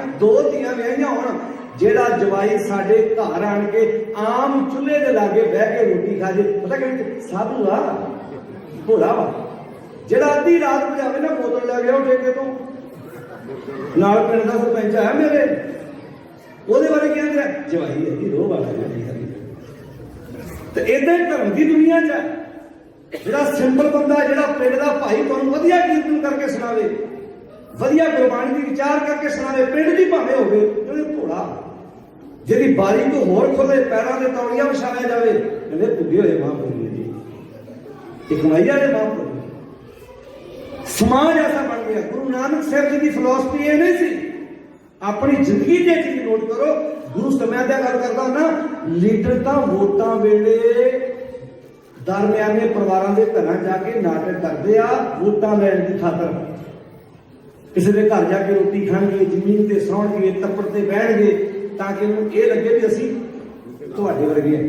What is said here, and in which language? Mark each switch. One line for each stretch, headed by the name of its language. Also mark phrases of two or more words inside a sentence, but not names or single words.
Punjabi: ਦੋ ਧੀਆਂ ਵਿਆਹੀਆਂ ਹੋਣ, ਜਿਹੜਾ ਜਵਾਈ ਸਾਡੇ ਘਰ ਆਣ ਕੇ ਆਮ ਚੁੱਲ੍ਹੇ ਦੇ ਲਾਗੇ ਬਹਿ ਕੇ ਰੋਟੀ ਖਾ ਜੇ, ਪਤਾ ਕਿ ਸਾਧੂ ਆ ਭੋਲਾ ਵਾ, ਜਿਹੜਾ ਅੱਧੀ ਰਾਤ ਮੇਂ ਆਵੇ ਨਾ ਬੋਤਲ ਲੈ ਗਿਆ ਠੇਕੇ ਤੋਂ ਨਾਲ ਪਿੰਡ ਦਾ ਸਰਪੰਚ ਹੈ ਮੇਰੇ, ਉਹਦੇ ਬਾਰੇ ਕੀ ਕਹਿੰਦੇ ਆ ਜਵਾਈ ਹੈ ਜੀ ਰੋਹ ਵਾਲਾ ਹੈ। ਤੇ ਇਦਾਂ ਹੀ ਧਰਮ ਦੀ ਦੁਨੀਆ 'ਚ ਜਿਹੜਾ ਸਿੰਪਲ ਬੰਦਾ, ਜਿਹੜਾ ਪਿੰਡ ਦਾ ਭਾਈ ਤੁਹਾਨੂੰ ਵਧੀਆ ਕੀਰਤਨ ਕਰਕੇ ਸੁਣਾਵੇ, ਵਧੀਆ ਗੁਰਬਾਣੀ ਦੀ ਵਿਚਾਰ ਕਰਕੇ ਸੁਣਾਵੇ, ਪਿੰਡ ਦੀ ਭਾਵੇਂ ਹੋਵੇ, ਉਹਦੇ ਭੋਲਾ ਜਿਹਦੀ ਬਾਰੀ ਤੋਂ ਹੋਰ ਖੁੱਲੇ ਪੈਰਾਂ ਦੇ ਤੌਲੀਆ ਵਿਛਾਇਆ ਜਾਵੇ, ਕਹਿੰਦੇ ਭੁੱਗੇ ਹੋਏ ਮਹਾਂਪੁਰਖ ਜੀ, ਇਹ ਕਮਾਈ ਵਾਲੇ ਮਹਾਂਪੁਰਖ। ਸਮਾਜ ਐਸਾ ਬਣ ਗਿਆ। ਗੁਰੂ ਨਾਨਕ ਸਾਹਿਬ ਜੀ ਦੀ ਫਿਲਾਸਫੀ ਇਹ ਨਹੀਂ ਸੀ। ਅਪਣੀ ਜ਼ਿੰਦਗੀ ਕੇ ਚੀਜ਼ ਨੋਟ ਕਰੋ, ਗੁਰੂ ਸਮੇਂ ਕੀ ਗੱਲ ਕਰਤਾ ਨਾ, ਲੀਡਰ ਤੋ ਵੋਟਾਂ ਵੇਲੇ ਦਰਮਿਆਨੇ ਪਰਿਵਾਰੋਂ ਕੇ ਘਰ ਜਾ ਕੇ ਨਾਟਕ ਕਰਤੇ ਆ ਵੋਟਾਂ ਲੈਣ ਕੀ ਖ਼ਾਤਰ। ਕਿਸੀ ਕੇ ਘਰ ਜਾ ਕੇ ਰੋਟੀ ਖਾਏਂਗੇ, ਜ਼ਮੀਨ ਸੇ ਸੌਣਗੇ, ਤੱਪੜ ਸੇ ਬਹਿਣਗੇ, ਤਾਕਿ ਉਨ੍ਹੇਂ ਯੇ ਲੱਗੇ ਭੀ ਅਸੀਂ ਤੁਹਾਡੇ ਵਰਗੇ ਹੈਂ।